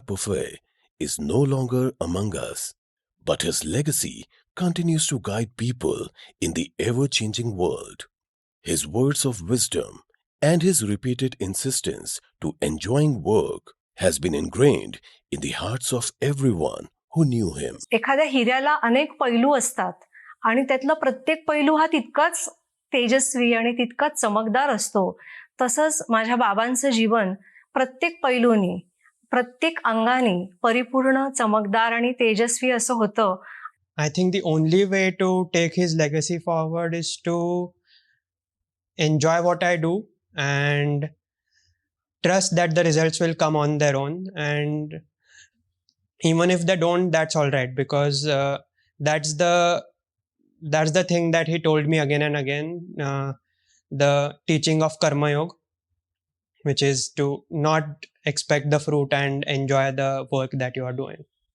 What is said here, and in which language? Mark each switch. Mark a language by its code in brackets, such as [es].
[en] Pophale is no longer among us, but his legacy continues to guide people in the ever-changing world. His words of wisdom and his repeated insistence to enjoying work has been ingrained in the hearts of everyone who knew him. [mr] एखाद्या हिऱ्याला अनेक पैलू असतात आणि त्यातला प्रत्येक पैलू हा तितकाच तेजस्वी आणि तितकाच चमकदार असतो. तसंच माझ्या बाबांचं जीवन प्रत्येक पैलूनी, प्रत्येक अंगाने परिपूर्ण, चमकदार आणि तेजस्वी असं होतं. [en] I think the only way to take his legacy forward is to enjoy what I do and trust that the results will come on their own. And even if they don't, that's all right, because that's the thing that he told me again and again, the teaching of Karma Yoga, which is to not expect the fruit and enjoy the work that you are doing.